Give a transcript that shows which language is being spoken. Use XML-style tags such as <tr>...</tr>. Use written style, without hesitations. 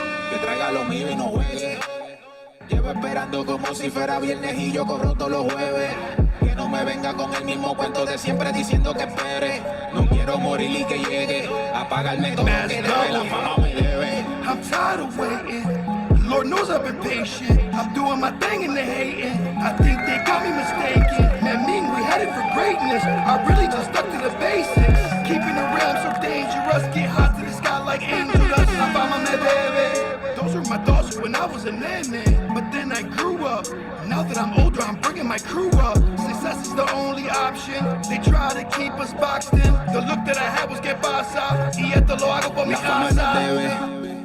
<es>Que traiga lo mío y no juegue. Llevo esperando como si fuera viernes y yo cobro todos los jueves. Que no me venga con el mismo cuento de siempre diciendo que espere. No quiero morir y que llegue a pagarme todo lo que debe, la fama me debe.</es> <en>I'm tired of waiting. Lord knows I've been patient. I'm doing my thing and they hating. I think they got me mistaken. Man, mean we headed for greatness. I really just stuck to the basics. Keeping the realm so dangerous. Get hot to the sky like angel dust. I found my baby. Those were my thoughts when I was a nene. But then I grew up. Now that I'm older, I'm bringing my crew up. Success is the only option. They try to keep us boxed in. The look that I had was</en> <es>que pasa. Y esto lo hago por mi casa.</es>